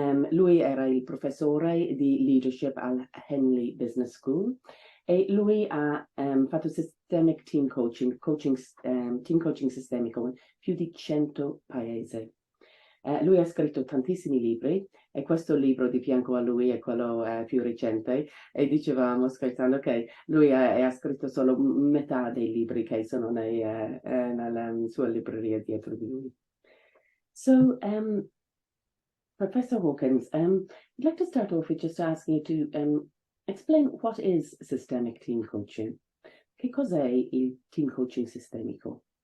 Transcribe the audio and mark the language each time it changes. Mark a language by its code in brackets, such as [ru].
[it] Lui era il professore di leadership al Henley Business School e lui ha fatto systemic team coaching, team coaching sistemico in più di 100 paesi. Lui ha scritto tantissimi libri e questo libro di fianco a lui è quello più recente e dicevamo scherzando che lui ha scritto solo metà dei libri che sono nella sua libreria dietro di lui. [en] So, Professor Hawkins, I'd like to start off with just asking you to explain what is systemic team coaching. [it] Che cos'è il team coaching sistemico?